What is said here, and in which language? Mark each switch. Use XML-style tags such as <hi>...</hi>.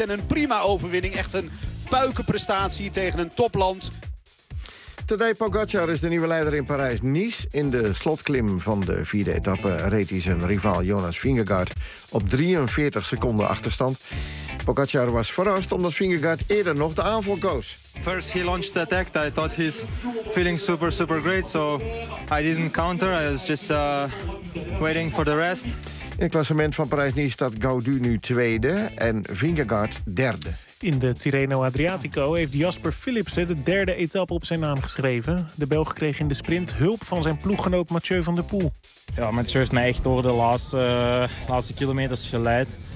<nl>En een prima overwinning, echt een puikenprestatie tegen een topland. Tadej Pogacar is de nieuwe leider in Parijs-Nice. In de slotklim van de 4e etappe reed hij zijn rivaal Jonas Vingegaard op 43 seconden achterstand. Pogacar was verrast omdat Vingegaard eerder nog de aanval koos.</nl> <en>First he launched the attack. I thought he's feeling super, super great. So I didn't counter. I was just waiting for the rest.</en> <nl>In het klassement van Parijs-Nice staat Gaudu nu tweede en Vingegaard derde. In de Tirreno Adriatico heeft Jasper Philipsen de derde etappe op zijn naam geschreven. De Belg kreeg in de sprint hulp van zijn ploeggenoot Mathieu van der Poel. Ja, Mathieu heeft mij echt door de laatste kilometers geleid.</nl>